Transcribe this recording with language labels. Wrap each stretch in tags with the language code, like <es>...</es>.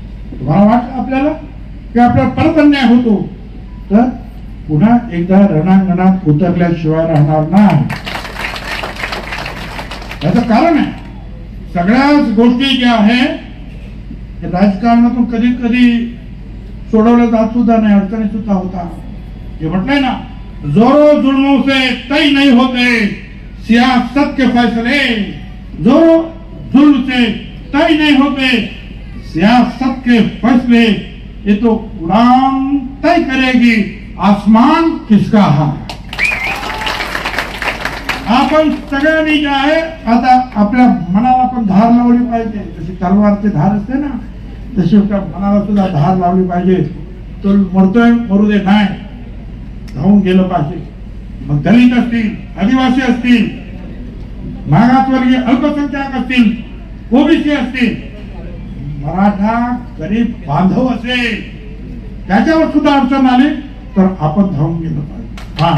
<mr>तुम्हाला वाटतं आपल्याला की आपल्याला परत अन्याय होतो, तर पुन्हा एकदा रणांगणात उतरल्याशिवाय राहणार नाही. याचं कारण आहे सगळ्याच गोष्टी ज्या आहेत राजकारणातून कधी कधी सोडवल्या जात सुद्धा नाही, अडचणी सुद्धा होता. हे म्हटलंय ना</mr> <hi>जोरों जुल्मों से तय नहीं होते सियासत के फैसले, जोरों जुल्म से तय नहीं होते सियासत के फैसले, ये तो उड़ान तय करेगी आसमान किसका है।</hi> <mr>आपण सगळ्यांनी जे आहे आता आपल्या मनाला पण धार लावली पाहिजे, जशी तलवारची धार असते ना तशी आपल्या मनाला सुद्धा धार लावली पाहिजे। तो मरतोय मरू दे नाही, धावून गेलं पाहिजे। मग दलित असतील, आदिवासी असतील, मागासवर्गीय अल्पसंख्याक असतील, ओबीसी असतील, मराठा गरीब बांधव असेल, त्याच्यावर सुद्धा अडचण आली तर आपण धावून गेलं पाहिजे।</mr>